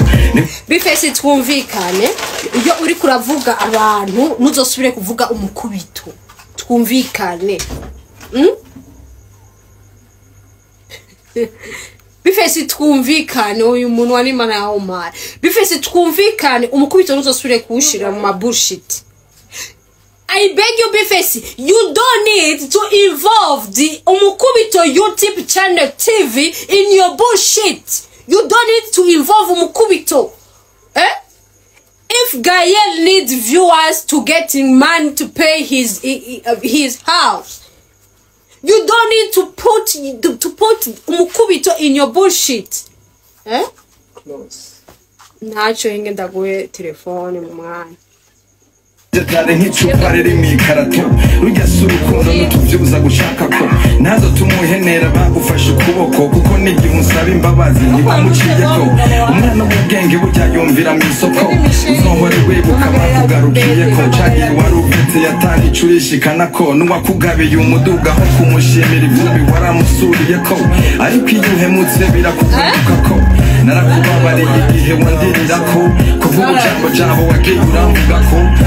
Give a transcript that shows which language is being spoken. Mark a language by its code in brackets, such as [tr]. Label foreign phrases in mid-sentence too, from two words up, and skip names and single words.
[rn] Bface twumvikane iyo uri kuravuga abantu nuzosubire kuvuga umukubito twumvikane Bface twumvikane uyu muntu wari mana ya Omar Bface twumvikane umukubito nuzosubire kuwushira mu bullshit [en] I beg you Bface you don't need to involve the umukubito YouTube channel TV in your bullshit you don't need to involve umukubito if Gael needs viewers to getting money to pay his house you don't need to put umukubito in your bullshit close [rn] nacho hinge ndaguye telefone mu mwanya Jadare nk'icupa riri mwikarato rujyasa urukundo n'utuvyuza gushaka ko nazo tumuhenera bagufashe ukuboko kuko n'igihe umusaba imbabazi ntibamuciyeko umwana w'ubwenge burya yumvira mu isoko uzohore wibuka bakugarukiyeko cagiye wari uvetse yatanga icurishikana ko n'uwakugabiye umuduga aho kumushimira ivumbi waramusuriyeko ariko iyo uhemutse birakugaruka ko narakubabariye igihe wandirirako kuvuga ijambo jabo wagiye uramvuga ko